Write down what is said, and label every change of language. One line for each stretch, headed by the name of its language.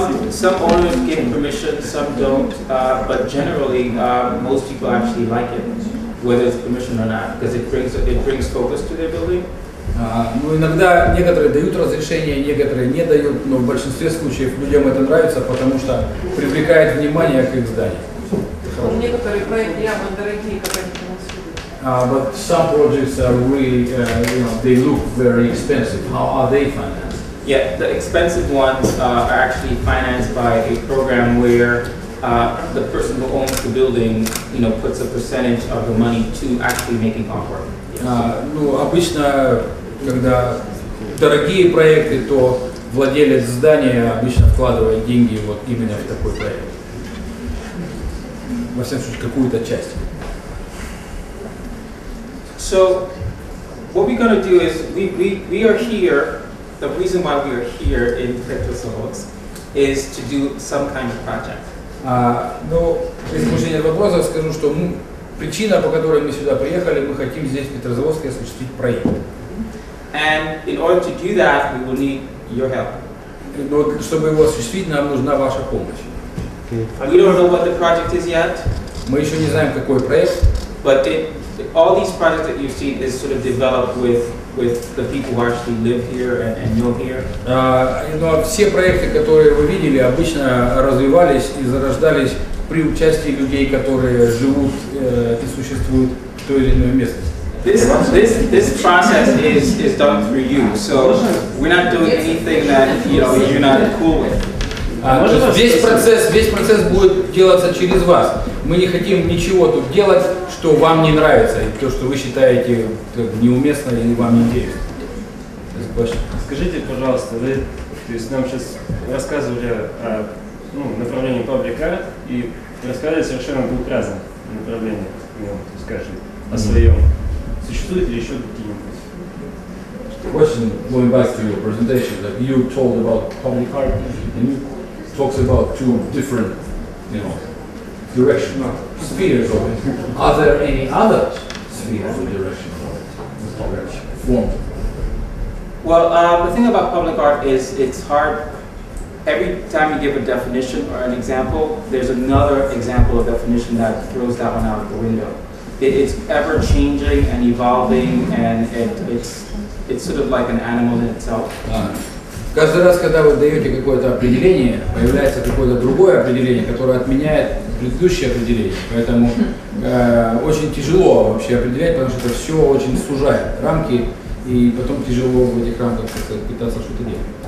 English: Some owners give permission, some don't, but generally most people actually like it, whether it's permission or not, because it brings focus to their building.
Russian: Ну, иногда некоторые дают разрешение, некоторые не дают, но в большинстве случаев людям это нравится, потому что привлекает внимание к их зданию. Некоторые проекты явно дорогие, как они финансируют.
English: But some projects are really, they look very expensive. How are they financed? Yeah, the expensive ones are actually financed by a program where the person who owns the building, puts a percentage of the money to actually making artwork.
Russian: Ну, обычно, когда дорогие проекты, то владелец здания обычно вкладывает деньги вот именно в такой проект. Во всяком случае, какую-то часть.
English: So what we're going to do is we are here. The reason why we are here in Petrosavodsk is to do some kind of project.
Russian: Ну, без решения вопросов скажу, что причина, по которой мы сюда приехали, мы хотим здесь, в Петрозаводске, осуществить проект.
English: And in order to do that, we will need your help.
Russian: Но чтобы его осуществить, нам нужна ваша помощь.
English: We don't know what the project is yet.
Russian: Мы еще не знаем, какой проект.
English: But all these projects that you've seen is sort of developed with the people who actually live here and know here.
Russian: Но все проекты, которые вы видели, обычно развивались и зарождались при участии людей, которые живут и существуют в той или иной местности.
English: This process is done through you, so we're not doing anything that you're not cool with.
Russian: Весь процесс будет делаться через вас. Мы не хотим ничего тут делать, что вам не нравится, и то, что вы считаете неуместно или вам не интересно. Скажите, пожалуйста, вы нам сейчас рассказывали о направлении Public Art и рассказали совершенно двух разных направлениях, скажем, о своем. Существует ли еще какие-нибудь?
English: Question going back to your presentation that you told about public art and you talks about two different, directional spheres of it. Are there any other spheres of direction of it? Form? Well, the thing about public art is it's hard. Every time you give a definition or an example, there's another example of definition that throws that one out the window. It's ever changing and evolving, and it's sort of like an animal in itself.
Russian: Каждый раз, когда вы даете какое-то определение, появляется какое-то другое определение, которое отменяет предыдущее определение. Поэтому очень тяжело вообще определять, потому что это все очень сужает рамки, и потом тяжело в этих рамках пытаться что-то делать.